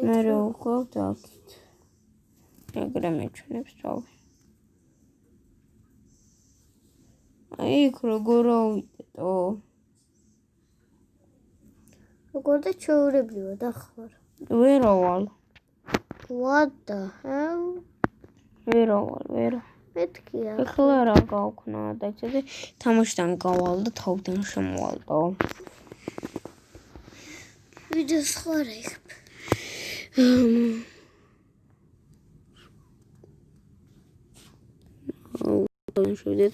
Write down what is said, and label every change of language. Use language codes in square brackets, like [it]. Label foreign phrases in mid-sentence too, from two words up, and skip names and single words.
[ka] მე რა ვყავთ აქეთ. ეგრე მეჩვენებს თავი. აი იქ როგორ ავიდეთო? როგორ და ჩვეულებრივად ახლა. ვერავალ. [en] What the hell? [ka] ვერავალ. მეთქი რა. ეხლა რა გავქნა და იცოდი თამაშიდან გავალ და თავიდან შემოვალდო. ვიდეოს ხარ იქ. შევიდეთ.